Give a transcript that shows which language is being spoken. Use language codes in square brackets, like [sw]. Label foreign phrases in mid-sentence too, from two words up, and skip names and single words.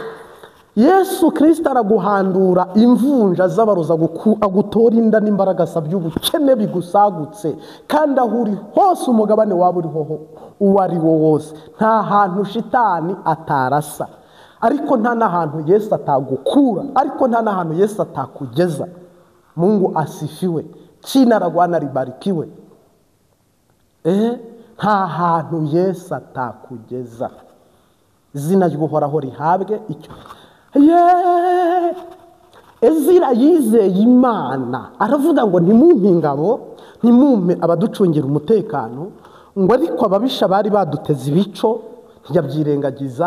[rw] Yesu Kristo araguhandura imvunja z'abaroza, agutora inda n'imbaraga by'ubukene bigusagutse. Kandi aho uri hose, umugabane waba uriho uwo ari wo wose, nta hantu shitani atarasa, ariko nta n'ahantu Yesu atagukura, ariko nta n'ahantu Yesu atakugeza. [sw] Mungu asifiwe, china la Bwana libarikiwe. [rw] Nta hantu Yesu atakugeza. Izina ry'Uhoraho rihabwe icyo. Ezira yizeye Imana, aravuga ngo ntimumpe ingabo, ntimumpe abaducungira umutekano, ngo ariko ababisha bari baduteze ibico ntiyabyirengagiza.